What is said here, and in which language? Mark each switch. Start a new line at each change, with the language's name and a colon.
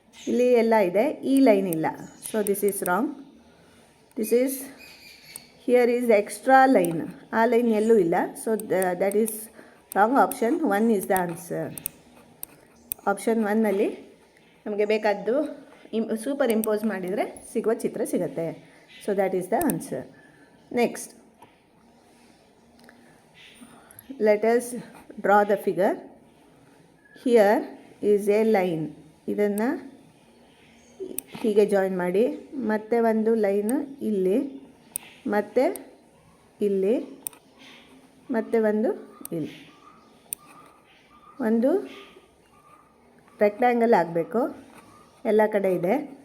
Kannada: ಇಲ್ಲಿ ಎಲ್ಲ ಇದೆ, ಈ ಲೈನ್ ಇಲ್ಲ,
English: So this is wrong. This is here is extra line,
Kannada: ಆ ಲೈನ್ ಎಲ್ಲೂ ಇಲ್ಲ,
English: So that is wrong. Option 1 is the answer.
Kannada: Option 1ನಲ್ಲಿ ನಮಗೆ ಬೇಕಾದ್ದು ಸೂಪರ್ ಇಂಪೋಸ್ ಮಾಡಿದರೆ ಸಿಗುವ ಚಿತ್ರ ಸಿಗುತ್ತೆ.
English: So that is the answer. Next, let us draw the figure. Here is a line.
Kannada: ಇದನ್ನು ಹೀಗೆ ಜಾಯಿನ್ ಮಾಡಿ, ಮತ್ತೆ ಒಂದು ಲೈನ್ ಇಲ್ಲಿ, ಮತ್ತೆ ಇಲ್ಲಿ, ಮತ್ತೆ ಒಂದು ಇಲ್ಲಿ. ಒಂದು ರೆಕ್ಟ್ಯಾಂಗಲ್ ಆಗಬೇಕು, ಎಲ್ಲ ಕಡೆ ಇದೆ.